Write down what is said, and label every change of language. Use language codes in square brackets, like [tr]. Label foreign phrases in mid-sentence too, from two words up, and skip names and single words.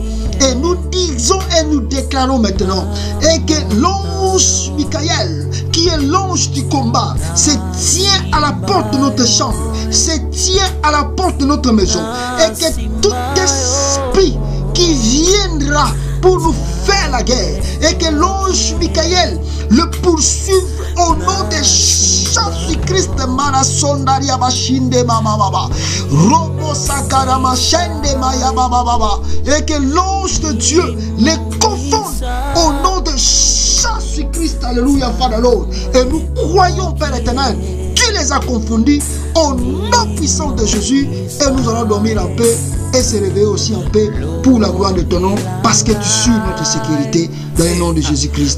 [fr] Et nous disons et nous déclarons maintenant, et que l'ange Michael, qui est l'ange du combat, se tient à la porte de notre chambre, se tient à la porte de notre maison, et que tout esprit qui viendra pour nous faire la guerre, et que l'ange Michael le poursuive au nom de Jésus-Christ. Marasondaria bashinde mama baba, robo sakara machende maya baba baba, et que l'ange de Dieu les confonde au nom de Jésus-Christ. Alléluia, [en] Father Lord. [fr] Et nous croyons, Père éternel, qu'il les a confondus au nom puissant de Jésus et nous allons dormir en paix et se réveiller aussi en paix pour la gloire de ton nom parce que tu suis notre sécurité dans le nom de Jésus-Christ.